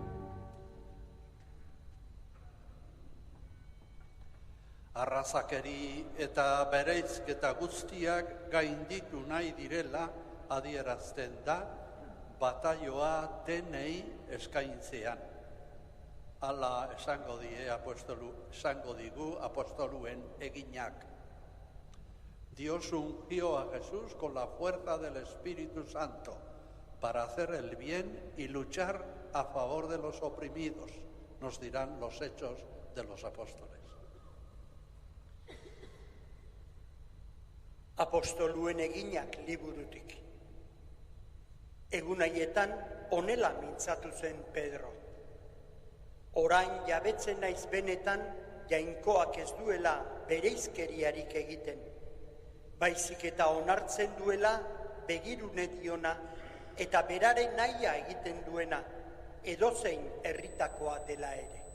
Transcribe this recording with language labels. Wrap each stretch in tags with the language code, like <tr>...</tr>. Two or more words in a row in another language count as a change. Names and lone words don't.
<eu>Arrazakeri eta bereizketa guztiak gainditu nahi direla adierazten da bataioa denei eskaintzean. Hala esango digu apostoluen eginak.</eu> <es>Dios ungió a Jesús con la fuerza del Espíritu Santo para hacer el bien y luchar a favor de los oprimidos, nos dirán los Hechos de los Apóstoles.</es> <eu>Apostoluen eginak liburutik. Egun haietan honela mintzatu zen Pedro. Orain jabetzen naiz benetan jainkoak ez duela bereizkeriarik egiten, baizik eta onartzen duela begirune diona eta beraren nahia egiten duena edozein herritakoa dela ere.</eu>